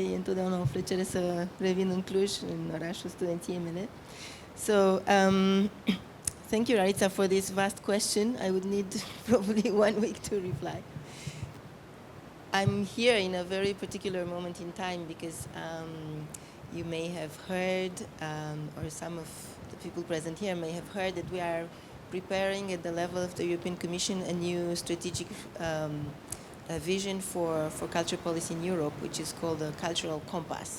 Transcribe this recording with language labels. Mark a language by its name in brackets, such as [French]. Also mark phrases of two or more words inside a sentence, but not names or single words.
[Romanian] E întotdeauna o plăcere să revin în Cluj, în orașul studenției mele. [English] So, thank you, Larissa, for this vast question. I would need probably 1 week to reply. I'm here in a very particular moment in time because you may have heard, or some of the people present here may have heard, that we are preparing at the level of the European Commission a new strategic a vision for culture policy in Europe, which is called the Cultural Compass.